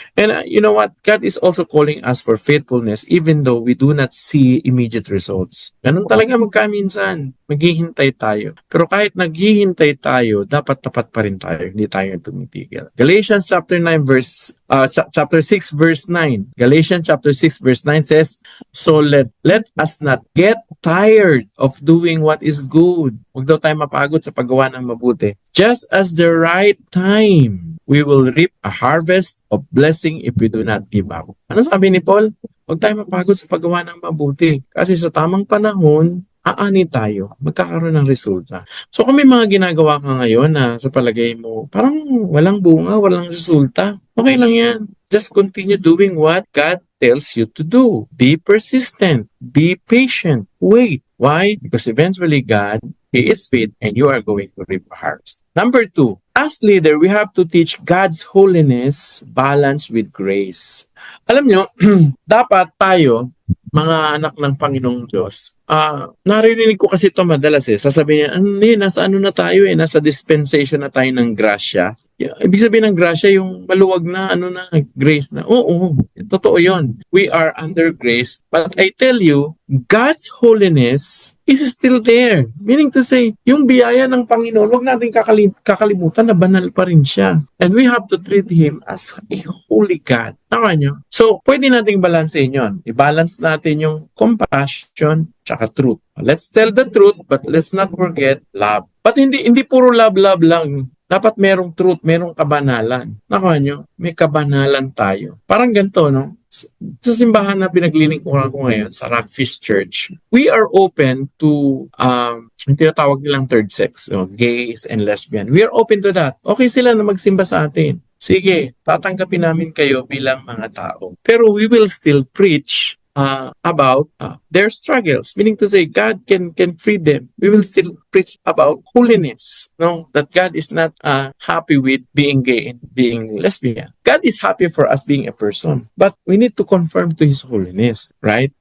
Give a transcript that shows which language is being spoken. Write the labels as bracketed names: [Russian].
[English] And you know what? God is also calling us for faithfulness even though we do not see immediate results. [Filipino] Ganun talaga magkaminsan, maghihintay tayo. Pero kahit naghihintay tayo, dapat tapat pa rin tayo, hindi tayo tumitigil. [English] Galatians chapter 6 verse 9. Galatians chapter 6 verse 9 says, "So let us not get tired of doing what is good." [Filipino] Huwag daw tayo mapagod sa paggawa ng mabuti. [English] Just as the right time, we will reap a harvest of blessing if we do not give up. [Filipino] Ano sabi ni Paul? Huwag tayo mapagod sa paggawa ng mabuti. Kasi sa tamang panahon, aani tayo, magkakaroon ng resulta. So kung may mga ginagawa ka ngayon na sa palagay mo, parang walang bunga, walang resulta, okay lang yan. [English] Just continue doing what God tells you to do. Be persistent. Be patient. Wait. Why? Because eventually God, He is faith and you are going to reap a harvest. Number 2, as leader, we have to teach God's holiness balanced with grace. [Filipino] Alam nyo, dapat tayo, mga anak ng Panginoong Diyos, naririnig ko kasi ito madalas sasabihin niya, nasa na tayo nasa dispensation na tayo ng grasya. Ibig sabihin ng grasya, yung maluwag na, grace na. Oo, totoo yun. [English] We are under grace. But I tell you, God's holiness is still there. Meaning to say, [Filipino] yung biyaya ng Panginoon, wag natin kakalimutan na banal pa rin siya. [English] And we have to treat Him as a holy God. [Filipino] Tama nyo? So, pwede nating balansehin yun. I-balance natin yung compassion tsaka truth. [English] Let's tell the truth, but let's not forget love. [Filipino] But hindi puro love lang. Dapat merong truth, merong kabanalan. Nakuha nyo? May kabanalan tayo. Parang ganito, no? Sa simbahan na pinaglilingkuran ko ngayon, sa Rockfish Church, [English] we are open to, [Filipino] yung tinatawag nilang third sex, gays and lesbian. [English] We are open to that. [Filipino] Okay sila na magsimba sa atin. Sige, tatanggapin namin kayo bilang mga tao. [English] Pero we will still preach about their struggles, meaning to say God can free them. We will still preach about holiness, that God is not happy with being gay and being lesbian. God is happy for us being a person, but we need to conform to His holiness, right?